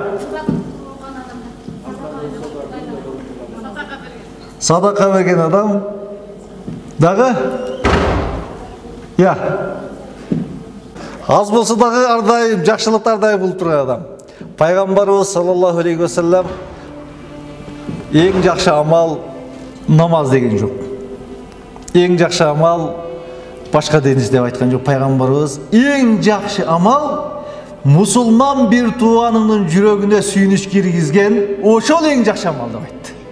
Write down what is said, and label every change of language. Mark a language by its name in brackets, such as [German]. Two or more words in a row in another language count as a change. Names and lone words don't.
[Kyrgyz] Садака берген адам, дагы? Я. Аз болсо дагы ар дайым жакшылыктар дайым кылып турган адам. Пайгамбарыбыз [Arabic] صلى الله عليه وسلم [Kyrgyz] эң жакшы амал намаз деген жок. Эң жакшы амал башка дениз деп айткан жок. Пайгамбарыбыз эң жакшы амал мусулман бир тууганыңдын жүрөгүнө сүйүнүч киргизген, ошол эң жакшы амал деп айтты.